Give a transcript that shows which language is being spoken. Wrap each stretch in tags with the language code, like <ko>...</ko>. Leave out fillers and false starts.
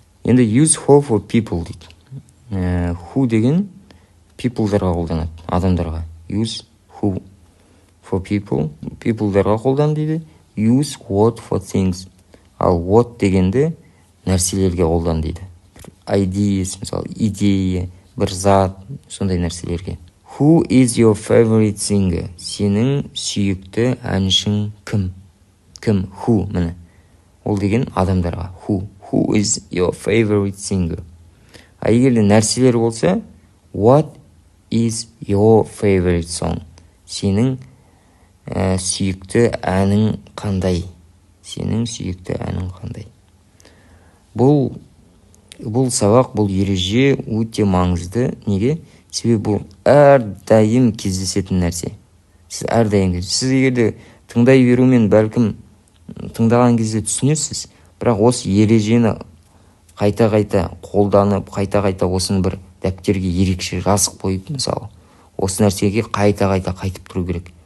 <kk>Енді use for people дейді. Who деген people'дарға қолданады, адамдарға.</kk> <en>Use who for people, people'дарға</en> <kk>қолдан дейді.</kk> <en>Use what for things.</en> <kk>Ал what дегенде нәрселерге қолдан дейді. Ideas, мысалы, идея, бір зат, сондай нәрселерге.</kk> <en>Who is your favorite singer?</en> <kk>Сенің сүйікті әншің кім? Кім? Who, міне. Ол деген адамдарға.</kk> <en>Who is your favorite singer?</en> <kk>А егерде нәрселер болса,</kk> <en>what is your favorite song?</en> <kk>Сенің сүйікті әнің қандай? Сенің сүйікті әнің қандай? Бұл сабақ, бұл ереже өте маңызды. Неге? Себебі бұл әрдайым кездесетін нәрсе. Сіз егерде тыңдай берумен бәлкім тыңдаған кезде түсінесіз, бірақ осы ережені қайта-қайта қолданып, қайта-қайта осыны бір дәптерге ерекше жазып қойып, мысалы, осы нәрсеге қайта-қайта қайтып тұру керек.</kk>